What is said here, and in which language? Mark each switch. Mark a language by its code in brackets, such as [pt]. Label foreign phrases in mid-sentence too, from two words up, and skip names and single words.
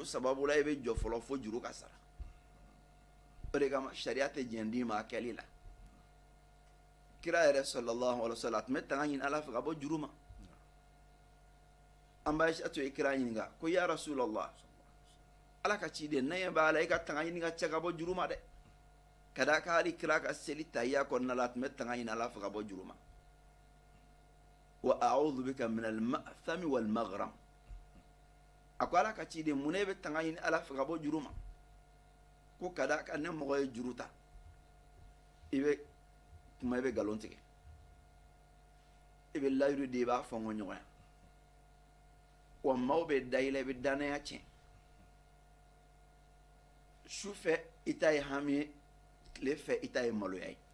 [bm] sababu la i bɛ jɔ fɔlɔ fo juru ka sara o de kama sariya tɛ jɛn d'i ma a kɛli la kira yɛrɛ [ar] صلى الله عليه وسلم [bm] a tun bɛ tanga ɲini ala fɛ ka bɔ juru ma an b'a Aisha ye kira ɲininka ko [ar] يا رسول الله [bm] ala ka ciden ne ɲɛ b'a la i ka tanga ɲini ka cɛ ka bɔ juru ma dɛ ka d'a kan hali kira ka seli tahiyya kɔnɔna la a tun bɛ tanga ɲini ala fɛ ka bɔ juru ma [ar] وأعوذ بك من المأثم والمغرم [bm] a ko ala ka ciden mun ne bɛ tanga ɲini ala fɛ ka bɔ juru ma ko ka d'a kan ne mɔgɔ ye juru ta i bɛ kuma i bɛ galon tigɛ i bɛ layiru di i b'a fɔngɔ ɲɔgɔnya wa maaw bɛ da i la i bɛ danaya tiɲɛ su fɛ i ta ye hami ye tile fɛ i ta ye maloya ye